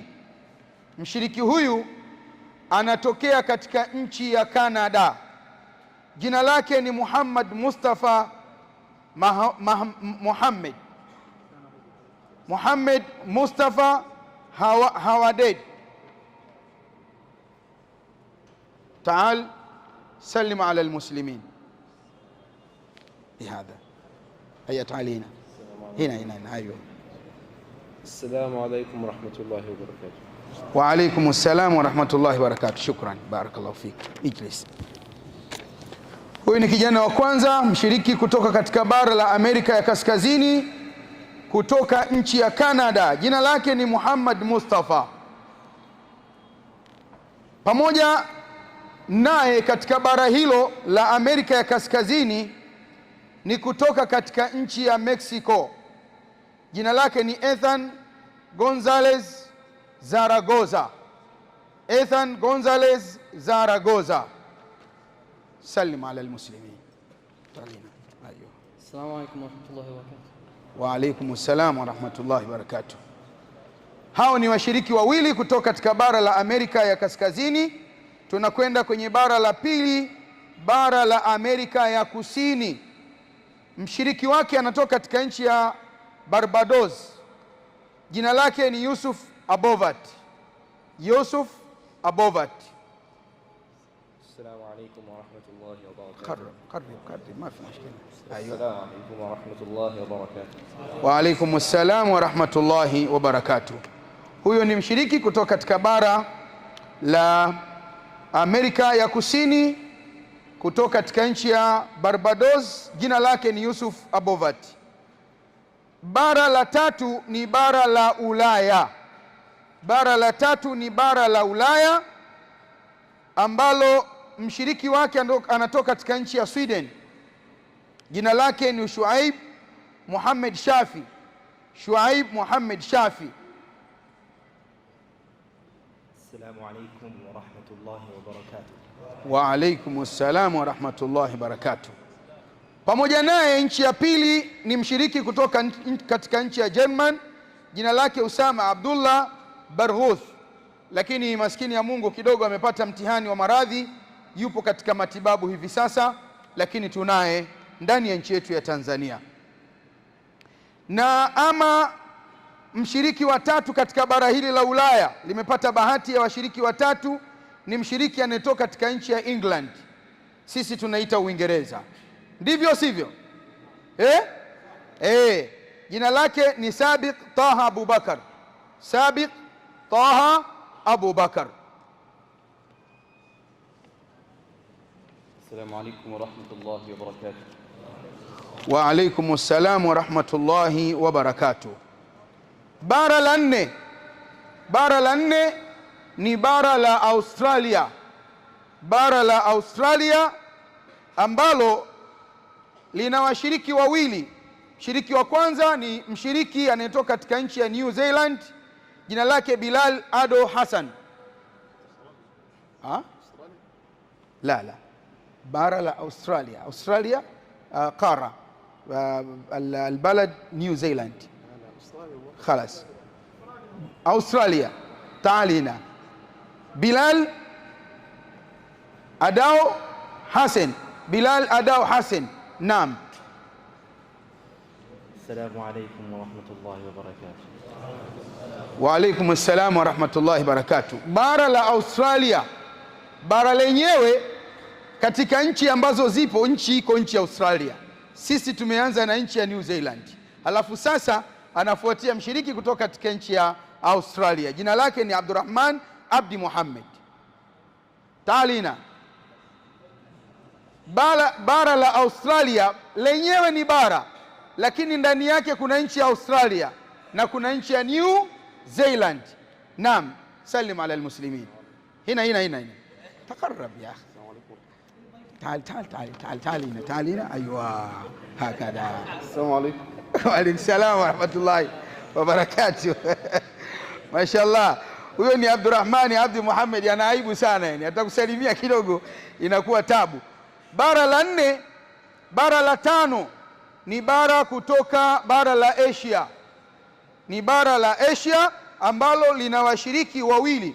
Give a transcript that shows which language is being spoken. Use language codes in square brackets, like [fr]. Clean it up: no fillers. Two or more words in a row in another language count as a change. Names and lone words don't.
[sw] Mshiriki huyu anatokea katika nchi ya Canada. Jina lake ni Muhammad Mustafa Muhammad Mustafa Hawaded. [ar] تعال سلم على المسلمين بهذا. هيا تعال هنا ايوه. السلام عليكم ورحمة الله وبركاته. وعليكم السلام ورحمة الله وبركاته. شكرا, بارك الله فيك. اجلس. [sw] Huyu ni kijana wa kwanza mshiriki kutoka katika bara la Amerika ya Kaskazini, kutoka nchi ya Canada. Jina lake ni Muhammad Mustafa. Pamoja naye katika bara hilo la Amerika ya Kaskazini ni kutoka katika nchi ya Mexico. Jina lake ni Ethan Gonzalez Zaragoza. Ethan Gonzalez Zaragoza. [ar] سلم على المسلمين. السلام عليكم ورحمة الله وبركاته. وعليكم السلام ورحمة الله وبركاته. [sw] Hao ni washiriki wawili kutoka katika bara la Amerika ya Kaskazini. Tunakwenda kwenye bara la pili, bara la Amerika ya Kusini. Mshiriki wake anatoka katika nchi ya Barbados. Jina lake ni Yusuf Abovat. Yusuf Abovat. [ar] السلام عليكم ورحمة الله وبركاته. قرب ما في مشكلة. أيوة. السلام عليكم ورحمة الله وبركاته. وعليكم السلام ورحمة الله وبركاته. [sw] Huyo ni mshiriki kutoka katika bara la Amerika ya Kusini, kutoka katika nchi ya Barbados. Jina lake ni Yusuf Abovat. Bara la tatu ni bara la Ulaya. Bara la tatu ni bara la Ulaya ambalo mshiriki wake anatoka katika nchi ya Sweden. Jina lake ni Shuaib Muhammad Shafi. Shuaib Muhammad Shafi. [ar] السلام عليكم ورحمة الله وبركاته. وعليكم السلام ورحمة الله وبركاته. [sw] Pamoja naye nchi ya pili ni mshiriki kutoka katika nchi ya German. Jina lake Usama Abdullah Barghuth, lakini maskini ya Mungu kidogo amepata mtihani wa maradhi, yupo katika matibabu hivi sasa, lakini tunaye ndani ya nchi yetu ya Tanzania. Na ama mshiriki wa tatu katika bara hili la Ulaya, limepata bahati ya washiriki watatu, ni mshiriki anayetoka katika nchi ya England. Sisi tunaita Uingereza. Ndivyo sivyo? Jina lake ni Sabiq Taha Abubakar. Sabiq Taha Abubakar. [ar] السلام عليكم ورحمة الله وبركاته. وعليكم السلام ورحمة الله وبركاته. [sw] Bara la nne ni bara la Australia. Bara la Australia ambalo lina washiriki wawili. Mshiriki wa kwanza ni mshiriki anayetoka katika nchi ya New Zealand. Jina lake Bilal Ado Hassan. La bara la Australia. [ar] Australia قارة البلد نيو زيلاند. خلاص أستراليا. تعال هنا. بلال Adao Hassan, Bilal Adao Hassan. Naam. السلام عليكم ورحمة الله وبركاته. وعليكم السلام ورحمة الله وبركاته. [sw] Bara la Australia, bara lenyewe katika nchi ambazo zipo, nchi ya Australia. Sisi tumeanza na nchi ya New Zealand, alafu sasa anafuatia mshiriki kutoka katika nchi ya Australia. Jina lake ni Abdurrahman Abdi Muhammad. [ar] Taalina. [sw] Bara la Australia lenyewe ni bara, lakini ndani yake kuna nchi ya Australia na kuna nchi ya New Zealand. [ar] نعم، سلم على المسلمين. هنا تقرب يا أخي. تعال ايوه هكذا. السلام عليكم. وعليكم السلام ورحمه الله وبركاته. ما شاء الله. [sw] Huyo ni Abdurrahmani Abdi Muhammad, ana aibu sana yani, atakusalimia kidogo inakuwa tabu. Bara la 4, bara la 5 ni bara kutoka bara la Asia. Ni bara la Asia ambalo lina washiriki wawili.